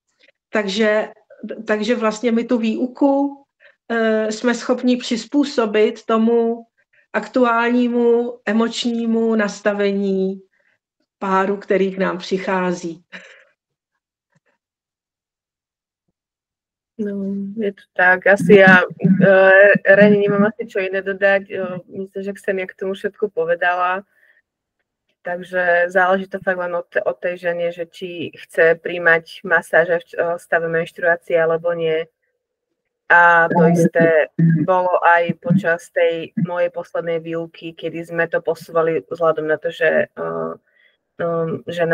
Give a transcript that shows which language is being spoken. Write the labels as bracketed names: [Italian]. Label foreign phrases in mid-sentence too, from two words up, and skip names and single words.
[Czech] Takže vlastně my tu výuku jsme schopni přizpůsobit tomu aktuálnímu emočnímu nastavení páru, který k nám přichází. No, je to tak. [Slovak] Asi ja Reni nemám asi čo iné dodať. Myslím, že Ksenia k tomu všetko povedala. Takže záleží to fakt len od tej žene, že či chce príjmať masáže v stave menštruácie alebo nie. A to isté bolo aj počas tej mojej poslednej výuky, kedy sme to posúvali vzhľadom na to, že žena